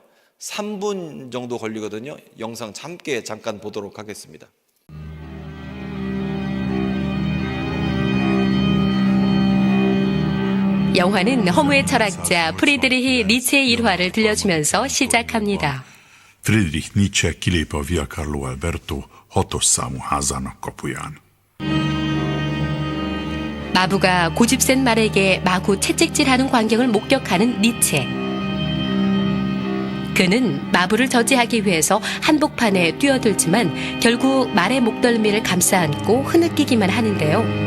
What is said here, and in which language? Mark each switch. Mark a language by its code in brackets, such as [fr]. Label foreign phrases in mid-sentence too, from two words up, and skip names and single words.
[ko] 3분 정도 걸리거든요. 영상 잠깐 보도록 하겠습니다. 영화는 허무의 철학자 프리드리히 니체의 일화를 들려주면서 시작합니다. [hu] Friedrich Nietzsche kilép a Via Carlo Alberto 6-os számú házának kapuján. [ko] 마부가 고집센 말에게 마구 채찍질하는 광경을 목격하는 니체. 그는 마부를 저지하기 위해서 한복판에 뛰어들지만 결국 말의 목덜미를 감싸 안고 흐느끼기만 하는데요.